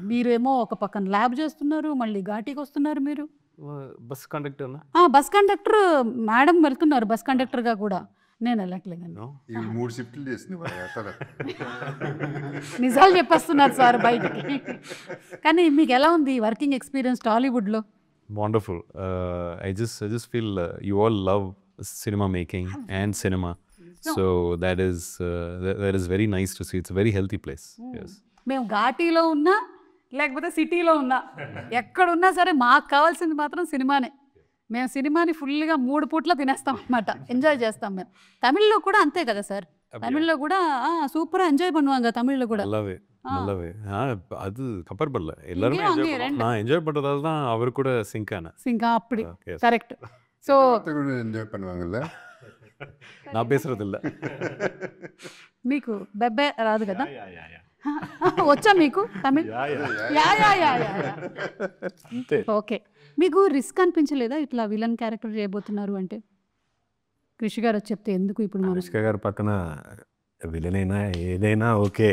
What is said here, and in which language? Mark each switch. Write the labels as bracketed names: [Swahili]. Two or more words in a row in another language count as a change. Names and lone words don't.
[Telugu] మీరేమో ఒక పక్కన ల్యాబ్ చేస్తున్నారు, మళ్ళీ ఘాటీకి వస్తున్నారు. మీరు [English] bus conductor bus conductor madam [Telugu] వెళ్తున్నారు [English] bus conductorగా [Telugu] కూడా. నేను వెళ్ళట్లేదండి. [English] No? [Telugu] ఇవి 3 షిఫ్ట్లు చేసింది నిజాలు చెప్పేస్తున్నారు సార్ బయటికి. కానీ మీకు ఎలా ఉంది [English] working experience [Telugu] టాలీవుడ్లో? [English] Wonderful. I just feel you all love cinema making and cinema. So that is very nice to see. It's a very healthy place. Yes. [Telugu] మేము ఘాటీలో ఉన్నా లేకపోతే సిటీలో ఉన్నా ఎక్కడున్నా సరే మాకు కావాల్సింది మాత్రం సినిమానే. మేము సినిమాని ఫుల్గా 3 పూట్ల తినేస్తాం అన్నమాట, ఎంజాయ్ చేస్తాం మేము. తమిళ్లో కూడా అంతే కదా సార్, తమిళ్లో కూడా [English] super enjoy [Tamil] பண்ணுவாங்க தமிழ்ல கூட. நல்லாவே அது கம்பேர் பண்ணல, எல்லாரும் நான் என்ஜாய் பண்றதால தான் அவர் கூட சிங்க் ஆன. அப்படி கரெக்ட். ஸோ ఎంజాయ్ பண்ணுவாங்கல்ல, நான் பேசுறது இல்ல. [Telugu] మీకు బెబ్బే రాదు కదా? వచ్చా మీకు తమిళ్? ఓకే. మీకు రిస్క్ అనిపించలేదా ఇట్లా [English] villain character [Telugu] చేయబోతున్నారు అంటే? కృషి గారు చెప్తే ఎందుకు ఇప్పుడు అనుష్క గారు పక్కన విలన్ అయినా ఏదైనా ఓకే,